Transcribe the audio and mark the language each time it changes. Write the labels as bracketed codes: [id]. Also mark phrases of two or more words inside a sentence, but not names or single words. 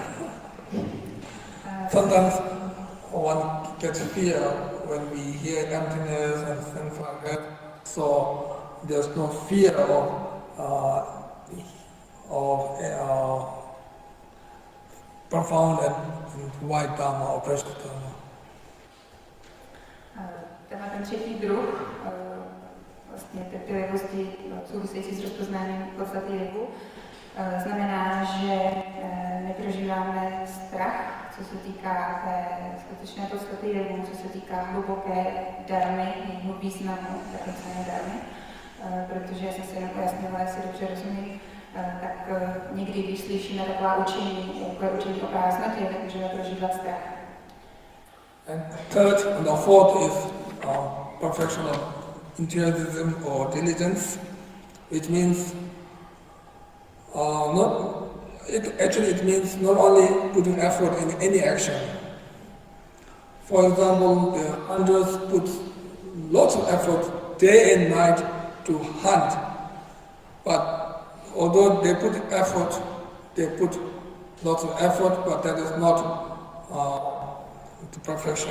[en] Sometimes one gets fear when we hear emptiness and things like that. So there's no fear of profound and wide Dharma or precious Dharma. [cs] Tenhle ten třetí druh vlastně trpělivosti související s rozpoznáním podstaty jevu znamená, že neprožíváme strach, co se týká té skutečné podstaty jevu, co se týká hluboké dharmy, jejího významu, takové dharmy, protože já jsem si jenom pojasnila, jestli dobře rozumím, tak někdy, když slyšíme taková učení, jako je učení o prázdnotě, tak můžeme prožívat strach. [en] And third and the fourth is perfection of enthusiasm or diligence, which means it means not only putting effort in any action. For example, the hunters put lots of effort day and night to hunt, but although they put lots of effort, but that is not to perfection.